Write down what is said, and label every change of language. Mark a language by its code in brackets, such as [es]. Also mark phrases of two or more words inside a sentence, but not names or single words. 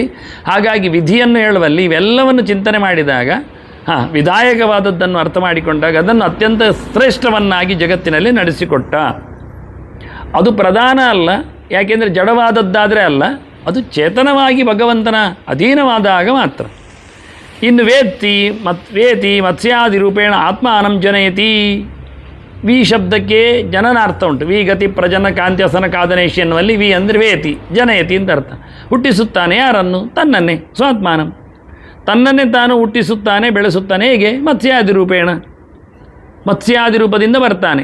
[kn] ಹಾಗಾಗಿ ವಿಧಿಯನ್ನು ಹೇಳುವಲ್ಲಿ ಇವೆಲ್ಲವನ್ನು ಚಿಂತನೆ ಮಾಡಿದಾಗ, ವಿಧಾಯಕವಾದದ್ದನ್ನು ಅರ್ಥ ಮಾಡಿಕೊಂಡಾಗ ಅದನ್ನು ಅತ್ಯಂತ ಶ್ರೇಷ್ಠವನ್ನಾಗಿ ಜಗತ್ತಿನಲ್ಲಿ ನಡೆಸಿಕೊಟ್ಟ. ಅದು ಪ್ರಧಾನ ಅಲ್ಲ, ಯಾಕೆಂದರೆ ಜಡವಾದದ್ದಾದರೆ ಅಲ್ಲ, ಅದು ಚೇತನವಾಗಿ ಭಗವಂತನ ಅಧೀನವಾದಾಗ ಮಾತ್ರ. [sa] ಇನ್ನು ವೇತಿ ಮತ್ಸ್ಯಾದಿ ರೂಪೇಣ ಆತ್ಮಾನಂ ಜನಯತಿ. [kn] ವಿ ಶಬ್ದಕ್ಕೆ ಜನನಾರ್ಥ ಉಂಟು. [sa] ವಿ ಗತಿ ಪ್ರಜನ ಕಾಂತ್ಯಸನ ಕಾದನೇಶಿ [kn] ಎನ್ನುವಲ್ಲಿ ವಿ ಅಂದರೆ ವೇತಿ, ಜನಯತಿ ಅಂತ ಅರ್ಥ. ಹುಟ್ಟಿಸುತ್ತಾನೆ ಯಾರನ್ನು? ತನ್ನನ್ನೇ. ಸ್ವಾತ್ಮಾನಂ, ತನ್ನನ್ನೇ ತಾನು ಹುಟ್ಟಿಸುತ್ತಾನೆ, ಬೆಳೆಸುತ್ತಾನೆ. ಹೇಗೆ? [sa] ಮತ್ಸ್ಯಾದಿ ರೂಪೇಣ, [kn] ಮತ್ಸ್ಯಾದಿ ರೂಪದಿಂದ ಬರ್ತಾನೆ.